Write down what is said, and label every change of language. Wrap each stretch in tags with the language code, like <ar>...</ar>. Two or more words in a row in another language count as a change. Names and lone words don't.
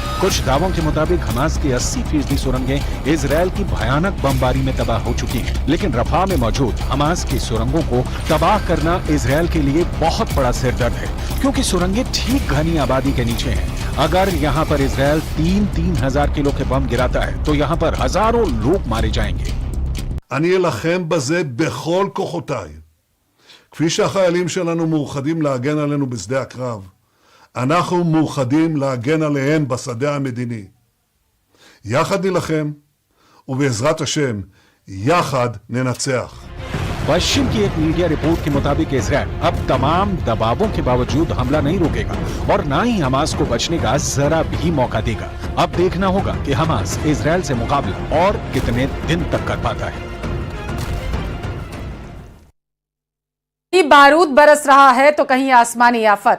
<hi>कुछ दावों के मुताबिक हमास की 80% सुरंगें इजरायल की भयानक बमबारी में तबाह हो चुकी हैं, लेकिन रफा में मौजूद हमास की सुरंगों को तबाह करना इजरायल के लिए बहुत बड़ा सिरदर्द है, क्योंकि सुरंगें ठीक घनी आबादी के नीचे हैं। अगर यहाँ पर इजरायल 3,000 किलो के बम गिराता है तो यहाँ पर हजारों लोग मारे जाएंगे।</hi> <he>אני אלחם בזה בכל כוחותיי. כפי שהחיילים שלנו מאוחדים להגן עלינו בשדה הקרב, אנחנו מאוחדים להגן עליהם בשדה המדיני. יחד נלחם, ובעזרת השם, יחד ננצח.</he> <hi>पश्चिम की एक मीडिया रिपोर्ट के मुताबिक इजरायल अब तमाम दबावों के बावजूद हमला नहीं रोकेगा और ना ही हमास को बचने का जरा भी मौका देगा। अब देखना होगा कि हमास इजरायल से मुकाबला और कितने दिन तक कर पाता है। कहीं बारूद बरस रहा है तो कहीं आसमानी आफत।</hi>